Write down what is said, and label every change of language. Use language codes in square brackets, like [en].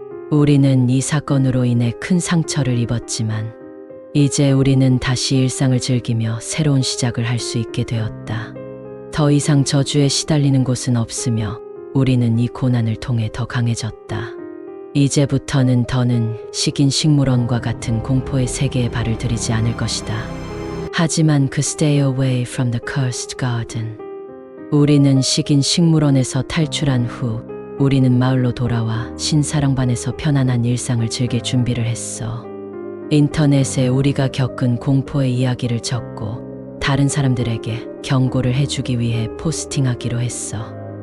[ko] 우리는 이 사건으로 인해 큰 상처를 입었지만 이제 우리는 다시 일상을 즐기며 새로운 시작을 할 수 있게 되었다. 더 이상 저주에 시달리는 곳은 없으며 우리는 이 고난을 통해 더 강해졌다. 이제부터는 더는 식인 식물원과 같은 공포의 세계에 발을 들이지 않을 것이다. 하지만 그 [en] Stay away from the cursed garden. [ko] 우리는 식인 식물원에서 탈출한 후 우리는 마을로 돌아와 신사랑반에서 편안한 일상을 즐길 준비를 했어. 인터넷에 우리가 겪은 공포의 이야기를 적고 다른 사람들에게 경고를 해주기 위해 포스팅하기로 했어.